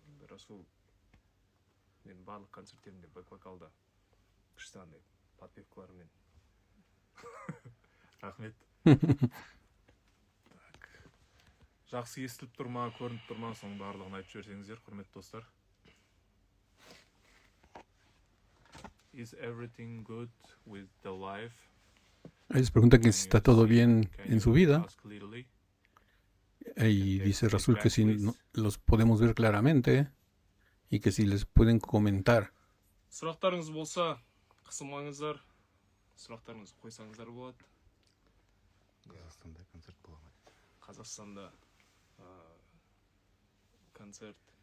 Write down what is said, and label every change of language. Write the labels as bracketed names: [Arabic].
[Kazakh] Расул мен барлық концерттерімде бэк-вокалда күшті андай подпевкалармен. Рахмет. Жақсы естіліп тұрма, көрініп тұрма, соның барлығын айтып жіберсеңіздер, құрметті достар. [English] Is everything good with the life? [Spanish] Les pregunta que si está todo bien en su vida. Y dice Rasul que si los podemos ver claramente y que si les pueden comentar. [Kazakh] Сұрақтарыңыз болса, қысылмаңыздар. Сұрақтарыңызды қойсаңыздар болады. Қазақстанда концерт бола ма? Қазақстанда концерт.